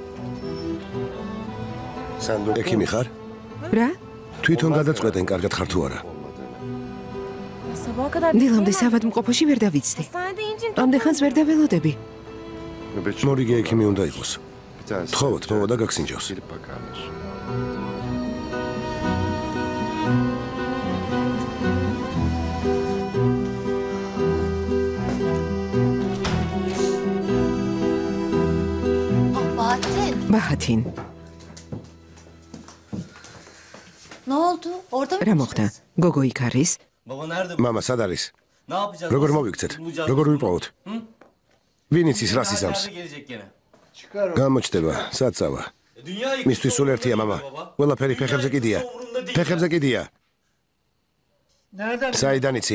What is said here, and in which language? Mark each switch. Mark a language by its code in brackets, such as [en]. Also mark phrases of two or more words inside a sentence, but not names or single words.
[ka] ექიმი ხარ? რა? თვითონ გადაწყვეტენ კარგად ხარ თუ არა. დილამდე საავადმყოფოში ვერ დავიცდი. ამდე ხანს ვერ დაველოდები. მორიგე ექიმი უნდა იყოს. თხოვოთ, მოვა და გაგსინჯავს. [tr] Bahatin. Ne oldu? Orada mı? [ka] რა მოხდა? გოგო იქ არის? მამა სად არის? როგორ მოვიქცეთ? როგორ ვიპოვოთ? ვინ იცის რას იზამს? გამოჩდება, საწავა. მისთვის სულ ერთია მამა. ყველაფერი ფეხებზე კიდია. ფეხებზე კიდია. საიდან იცი?